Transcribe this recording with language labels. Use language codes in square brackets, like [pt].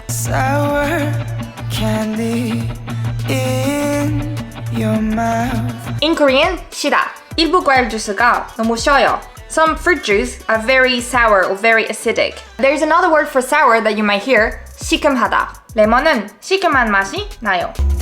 [en] Sour candy in your mouth. In Korean, 시다. [ko] 일부 과일 주스가 너무 셔요. [en] Some fruit juice are very sour or very acidic. There's another word for sour that you might hear, 시큼하다. [ko] 레몬은 시큼한 맛이 나요.